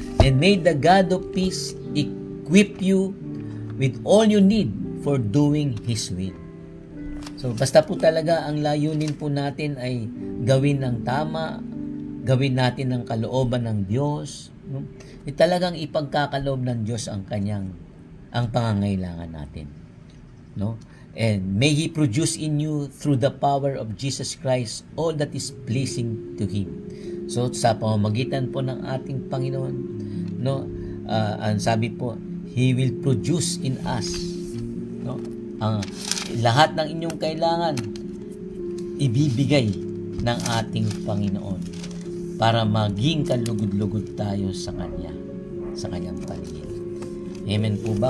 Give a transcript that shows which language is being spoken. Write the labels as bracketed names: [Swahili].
[English] And may the God of peace equip you with all you need for doing His will. [Filipino] So basta po talaga ang layunin po natin ay gawin ng tama, gawin natin ang kalooban ng Diyos, no? Talagang ipagkakaloob ng Diyos ang pangangailangan natin, no? [English] And may He produce in you through the power of Jesus Christ all that is pleasing to Him. [Filipino] So sa pamamagitan po ng ating Panginoon, no, ang sabi po, [English] He will produce in us, [Filipino] no, lahat ng inyong kailangan ibibigay ng ating Panginoon para maging kalugod-lugod tayo sa Kanya, sa Kanyang paligid. Amen po ba?